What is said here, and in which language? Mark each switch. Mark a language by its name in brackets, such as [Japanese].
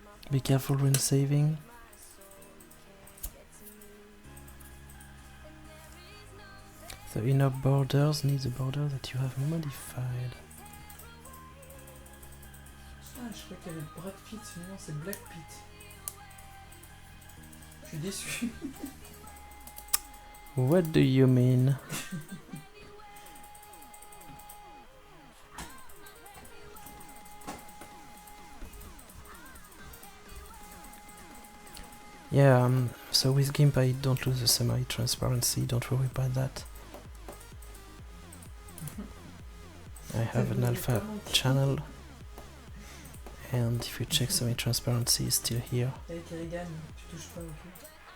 [English] Be careful when saving. The inner borders need the border that you have modified. [French] Ah, je crois qu'il y avait Brad Pitt, mais non, c'est Black Pitt. Je suis déçu. [English] What do you mean? Yeah, so with GIMP I don't lose the semi-transparency, don't worry about that. I have an alpha channel, and if you check semi-transparency is still here. [French] Avec Kerrigan, tu touches pas au cul.